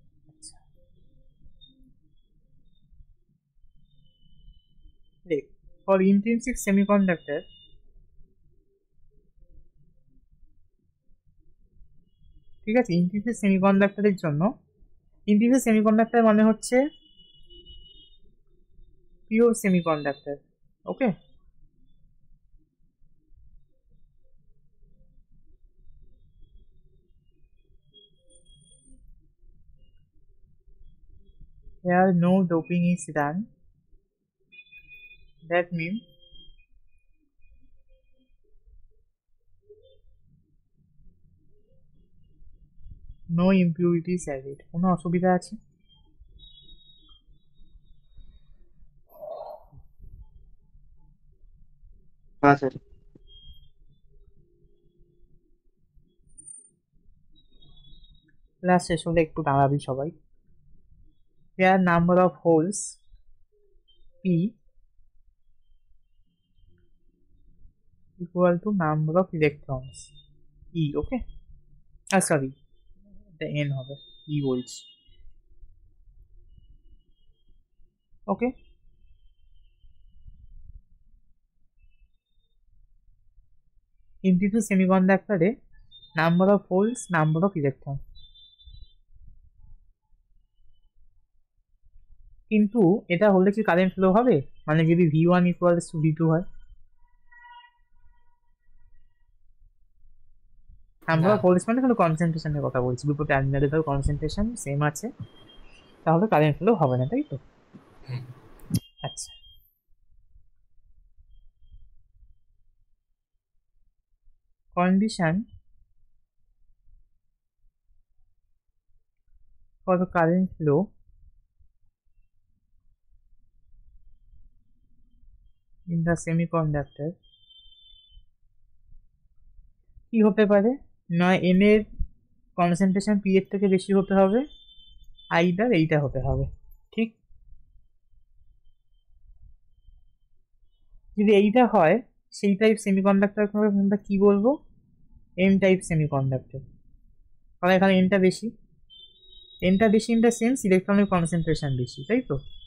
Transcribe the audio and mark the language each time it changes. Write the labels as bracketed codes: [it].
[bn] আচ্ছা, দেখ, for intrinsic semiconductor, ঠিক আছে, ইন্ট্রিনসিক সেমিকন্ডাক্টরের জন্য, ইন্ট্রিনসিক সেমিকন্ডাক্টর মানে হচ্ছে pure semiconductor. [en] Okay, here no doping is done, that means no impurities added। [bn] কোনো অসুবিধা আছে? হ্যাঁ স্যার। ক্লাস শেষ হলে একটু দাঁড়াবি সবাই। [en] here number of holes p equal to number of electrons e। [bn] Okay, sorry, এটা n হবে, e বলছি। ওকে, integral সেমিকন্ডাক্টরে number of holes, number of electron. কিন্তু এটা হলে কি কারেন্ট ফ্লো হবে? মানে যদি v1 ইকুয়ালস টু v2 হয়, নাম্বার অফ হোলস মানে কোনো কনসেন্ট্রেশনের কথা বলছি, দুটো টার্মিনালে তার কনসেন্ট্রেশন সেম আছে, তাহলে কারেন্ট ফ্লো হবে না, তাই তো? [en] আচ্ছা, condition for the current flow in the semiconductor [bn] কি হতে পারে? নয় n এর কনসেন্ট্রেশন p এর থেকে বেশি হতে হবে, আইদার এইটা হতে হবে, ঠিক? যদি এইটা হয় সেই টাইপ সেমিকন্ডাক্টর আমরা কি বলবো? N type semiconductor. কারণ এখানে এনটা বেশি, এনটা বেশি [en] in the sense [bn] ইলেকট্রনের কনসেন্ট্রেশন বেশি, তাই তো?